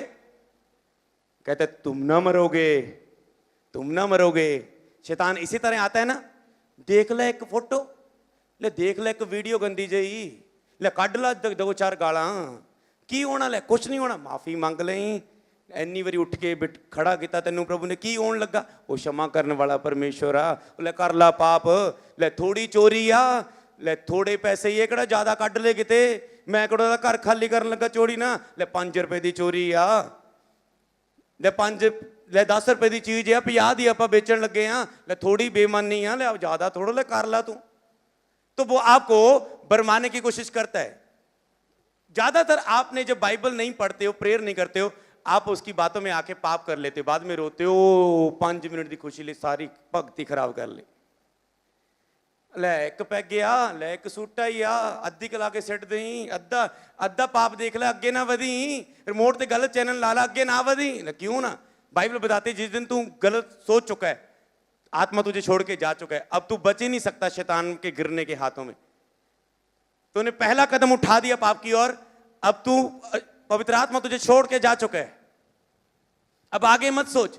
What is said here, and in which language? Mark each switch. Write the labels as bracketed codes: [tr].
[hi] कहते तुम ना मरोगे, तुम ना मरोगे। शैतान इसी तरह आता है ना, [pa] देख ले एक फोटो, ले देख ले एक वीडियो गंदी जही, ले कढ़ ला 2-4 गाला, की होना, ले कुछ नहीं होना, माफी मांग ले, ਇੰਨੀ ਵਾਰੀ ਉੱਠ ਕੇ ਖੜਾ ਕੀਤਾ ਤੈਨੂੰ ਪ੍ਰਭੂ ਨੇ, ਕੀ ਹੋਣ ਲੱਗਾ? ਉਹ क्षमा ਕਰਨ ਵਾਲਾ ਪਰਮੇਸ਼ਵਰ ਆ। ਲੈ ਕਰ ਲਾ ਪਾਪ, ਲੈ ਥੋੜੀ ਚੋਰੀ ਆ, ਲੈ ਥੋੜੇ ਪੈਸੇ ਇਹ ਕਿਹੜਾ ਜ਼ਿਆਦਾ ਕੱਢ ਲੈ ਕਿਤੇ, ਮੈਂ ਕਿਹੜਾ ਉਹਦਾ ਘਰ ਖਾਲੀ ਕਰਨ ਲੱਗਾ ਚੋਰੀ ਨਾ, ਲੈ 5 ਰੁਪਏ ਦੀ ਚੋਰੀ ਆ, ਲੈ 10 ਰੁਪਏ ਦੀ ਚੀਜ਼ ਆ 50 ਦੀ ਆਪਾਂ ਵੇਚਣ ਲੱਗੇ ਆ, ਲੈ ਥੋੜੀ ਬੇਈਮਾਨੀ ਆ, ਲੈ ਜ਼ਿਆਦਾ ਥੋੜਾ ਲੈ ਕਰ ला तू। [hi] तो वो आपको भरमाने की कोशिश करता है। ज्यादातर आपने जब बाइबल नहीं पढ़ते हो, प्रेयर नहीं करते हो, आप उसकी बातों में आके पाप कर लेते हो, बाद में रोते हो, [pa] 5 मिनट की खुशी ले सारी भक्ति खराब कर ले। ਲੈ ਇੱਕ ਪੈਗ ਆ, ਲੈ ਇੱਕ ਸੂਟਾ ਹੀ ਆ, ਅੱਧੀ ਕਲਾ ਕੇ ਸਿੱਟ ਦੇਈ, ਅੱਧਾ ਪਾਪ ਦੇਖ ਲੈ, ਅੱਗੇ ਨਾ ਵਧੀ, ਰਿਮੋਟ ਤੇ ਗਲਤ ਚੈਨਲ ਲਾ ਲਾ, ਅੱਗੇ ਨਾ ਵਧੀ। [hi] क्यों ना? बाइबल बताते जिस दिन तू गलत सोच चुका है, आत्मा तुझे छोड़ के जा चुका है, अब तू बच ही नहीं सकता शैतान के गिरने के हाथों में। तूने पहला कदम उठा दिया पाप की ओर, अब तू पवित्र आत्मा तुझे छोड़ के जा चुका है, अब आगे मत सोच।